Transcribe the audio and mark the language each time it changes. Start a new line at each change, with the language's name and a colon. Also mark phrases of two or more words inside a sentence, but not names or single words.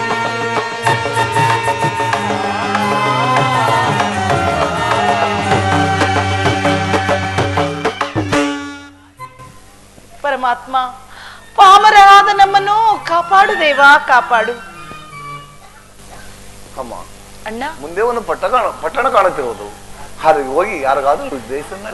Kannada: ಪರಮಾತ್ಮ, ಪಾಮರರಾದ ನಮ್ಮನ್ನು ಕಾಪಾಡು ದೇವಾ, ಕಾಪಾಡು. ಅಮ್ಮ, ಅಣ್ಣ, ಮುಂದೆ ಒಂದು ಪಟ್ಟಣ ಕಾಣುತ್ತಿರೋದು, ಹಾಗೆ ಹೋಗಿ ಯಾರಿಗಾದ್ರೂ ಜಯಿಸನೆ.